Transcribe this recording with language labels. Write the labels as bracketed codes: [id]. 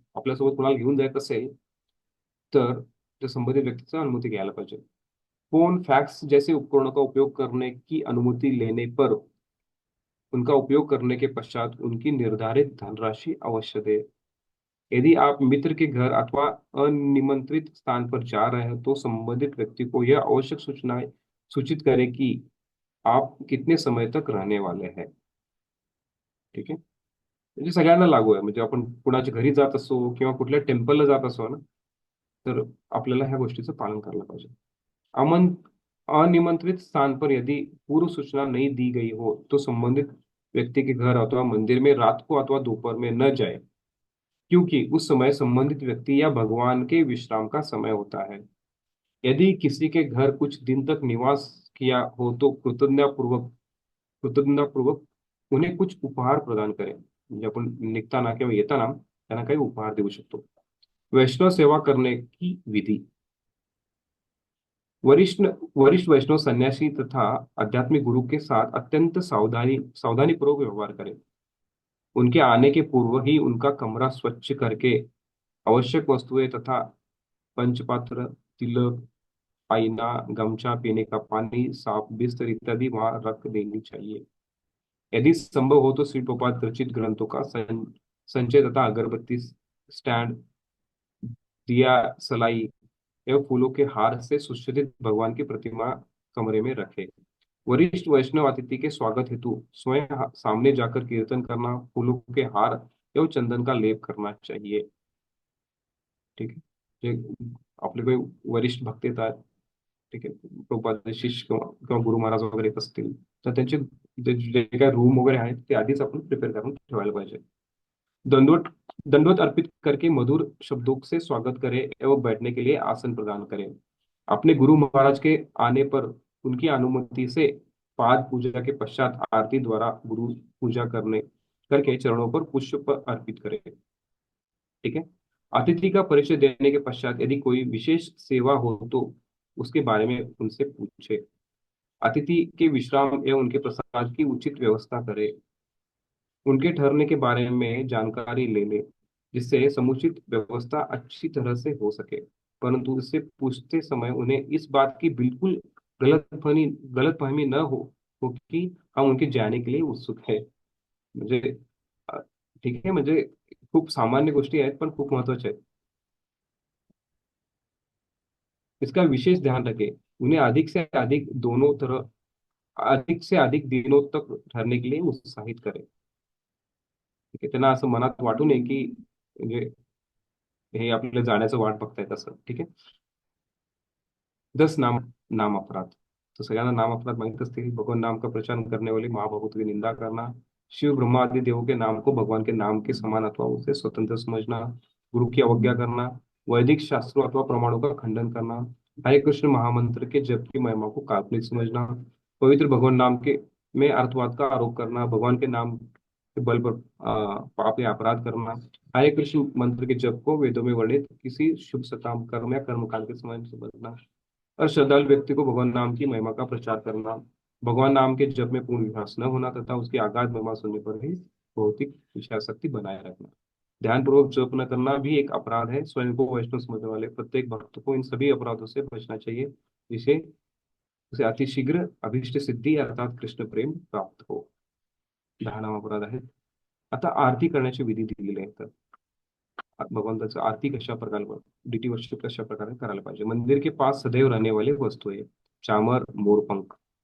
[mr] आपल्यासोबत कोणाला घेऊन जायचं असेल तर त्या संबंधित व्यक्तीचा अनुमति घ्यायला पाहिजे। [hi] फोन, फैक्स जैसे उपकरणों का उपयोग करने की अनुमति लेने पर उनका उपयोग करने के पश्चात उनकी निर्धारित धनराशि अवश्य दे। यदि आप मित्र के घर अथवा अनिमंत्रित स्थान पर जा रहे हैं तो संबंधित व्यक्ति को यह आवश्यक सूचनाएं सूचित करें कि आप कितने समय तक रहने वाले हैं। [mr] ठीक आहे। म्हणजे सगळ्यांना लागू आहे। म्हणजे आपण कुणाच्या घरी जात असो किंवा कुठल्या टेम्पलला जात असो ना तर आपल्याला ह्या गोष्टीचं पालन करायला पाहिजे। [hi] अमन अनिमंत्रित स्थान पर यदि पूर्व सूचना नहीं दी गई हो तो संबंधित व्यक्ति के घर अथवा मंदिर में रात को अथवा दोपहर में न जाए, क्योंकि उस समय संबंधित व्यक्ति या भगवान के विश्राम का समय होता है। यदि किसी के घर कुछ दिन तक निवास किया हो तो कृतज्ञतापूर्वक उन्हें कुछ उपहार प्रदान करें। [mr] म्हणजे आपण निघताना किंवा येताना त्यांना काही उपहार देऊ शकतो। [hi] वैष्णव सेवा करने की विधि। वरिष्ठ वरिष्ठ वैष्णव सन्यासी तथा आध्यात्मिक गुरु के साथ अत्यंत सावधानी पूर्वक व्यवहार करें। उनके आने के पूर्व ही उनका कमरा स्वच्छ करके आवश्यक वस्तुएं तथा पंचपात्र, तिलक, आईना, गमछा, पीने का पानी, साफ बिस्तर इत्यादि वहां रख देनी चाहिए। यदि संभव हो तो शिल्पोपात रचित ग्रंथों का संचय तथा अगरबत्ती स्टैंड, दिया, सलाई एवं फूलों के हार से सुशोभित भगवान की प्रतिमा कमरे में रखे। वरिष्ठ वैष्णव अतिथि के स्वागत हेतु स्वयं सामने जाकर कीर्तन करना, फूलों के हार एवं चंदन का लेप करना चाहिए। ठीक है। [mr] जे आपले काही वरिष्ठ भक्त येतात, ठीक आहे, प्रभुपादांचे शिष्य किंवा गुरु महाराज वगैरे येत असतील तर त्यांचे जे काही रूम वगैरे आहेत ते आधीच आपण प्रिपेअर करून ठेवायला पाहिजे। [hi] दंडवत दंडवत अर्पित करके मधुर शब्दों से स्वागत करें एवं बैठने के लिए आसन प्रदान करें। अपने गुरु महाराज के आने पर उनकी अनुमति से पाद पूजा के पश्चात आरती द्वारा गुरु पूजा करने करके चरणों पर पुष्प अर्पित करें। ठीक है। अतिथि का परिचय देने के पश्चात यदि कोई विशेष सेवा हो तो उसके बारे में उनसे पूछे। अतिथि के विश्राम एवं उनके प्रसाद की उचित व्यवस्था करे। उनके ठहरने के बारे में जानकारी ले ले, जिससे समुचित व्यवस्था अच्छी तरह से हो सके। परंतु उससे पूछते समय उन्हें इस बात की बिल्कुल गलतफहमी न हो कि हम उनके जाने के लिए उत्सुक है। [mr] म्हणजे अ, ठीक आहे, म्हणजे खूप सामान्य गोष्टी आहेत पण खूप महत्वाच्या आहेत। [hi] इसका विशेष ध्यान रखें। उन्हें अधिक से अधिक दिनों तक ठहरने के लिए उत्साहित करें। [mr] ठीक आहे, त्यांना असं मनात वाटू नये की म्हणजे हे आपल्या जाण्याचं वाट बघतायत असं। ठीक आहे। 10 नाम अपराध। तो सगळ्यांना नाम अपराध माहित असते। [hi] भगवान नाम का प्रचार करने वाले महाभगवतों की निंदा करना, शिव ब्रह्मा आदि देवों के नाम को भगवान के नाम के समान अथवा उसे स्वतंत्र समझना, गुरु की अवज्ञा करना, वैदिक शास्त्रों अथवा प्रमाणों का खंडन करना, हरे कृष्ण महामंत्र के जप की महिमा को काल्पनिक समझना, पवित्र भगवान नाम के में अर्थवाद का आरोप करना, भगवान के नाम के बल पर पाप या अपराध करना, हरे कृष्ण मंत्र के जप को वेदों में वर्णित किसी शुभ सकाम कर्म या कर्मकांड के समान समझना, और श्रद्धालु व्यक्ति को भगवान नाम की महिमा का प्रचार करना, भगवान नाम के जप में पूर्ण विश्वास न होना तथा उसकी आगाध महिमा सुनने पर ही भौतिक विषयासक्ति बनाए रखना। ध्यानपूर्वक जप न करना भी एक अपराध है। स्वयं को वैष्णव समझने वाले प्रत्येक भक्त को इन सभी अपराधों से बचना चाहिए, जिसे उसे अतिशीघ्र अभीष्ट सिद्धी अर्थात कृष्ण प्रेम प्राप्त हो। [mr] 10 अपराध आहे। आता आरती करण्याची विधी दिलेली आहे। तर भगवंताचं आरती कशा प्रकारे डीटी वर्शिप कशा प्रकारे करायला पाहिजे। [hi] मंदिर के पास सदैव रहने वाली वस्तुएं, चामर, मोरपंख।